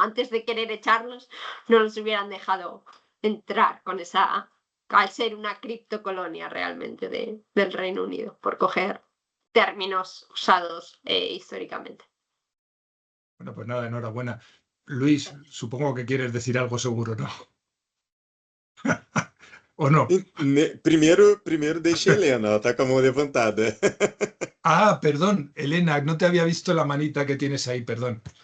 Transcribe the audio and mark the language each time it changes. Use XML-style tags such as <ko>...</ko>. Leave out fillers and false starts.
<es>Antes de querer echarlos, no los hubieran dejado entrar con esa, al ser una criptocolonia realmente del Reino Unido, por coger términos usados históricamente. Bueno, pues nada, enhorabuena. Luis, supongo que quieres decir algo seguro, ¿no? ¿O no?</es> <pt>Primeiro deixa a Helena, ela tá com a mão levantada.</pt> <es>Ah, perdón, Elena, no te había visto la manita que tienes ahí, perdón.</es>